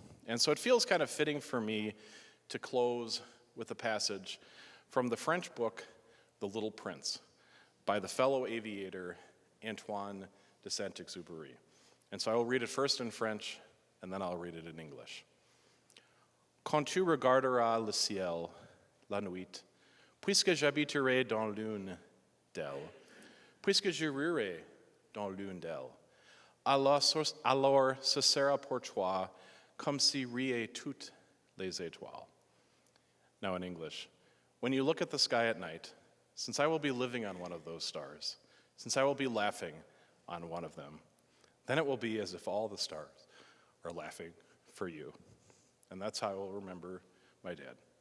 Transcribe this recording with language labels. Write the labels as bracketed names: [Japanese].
[English] And so it feels kind of fitting for me to close with a passage from the French book, The Little Prince, by the fellow aviator Antoine de Saint-Exupéry. And so I will read it first in French, and then I'll read it in English. [French] Quand tu regarderas le ciel, la nuit, puisque j'habiterai dans l'une d'elles, puisque je rirai dans l'une d'elles, alors ce sera pour toi comme si riaient toutes les étoiles. [English] Now in English, when you look at the sky at night, since I will be living on one of those stars, since I will be laughing on one of them, then it will be as if all the stars are laughing for you. And that's how I will remember my dad.